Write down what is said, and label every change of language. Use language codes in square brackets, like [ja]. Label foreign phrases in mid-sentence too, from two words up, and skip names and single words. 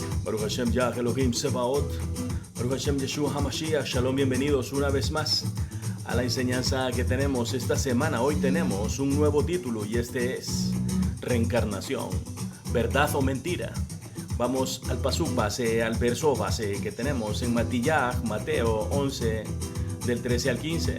[he] ברוך השם יה אלהים צבאות ברוך השם ישוע המשיח. [es] Shalom, bienvenidos una vez más a la enseñanza que tenemos esta semana. Hoy tenemos un nuevo título y este es Reencarnación, ¿verdad o mentira? Vamos al pasuk base, al verso base que tenemos en Mateo 11, del 13 al 15.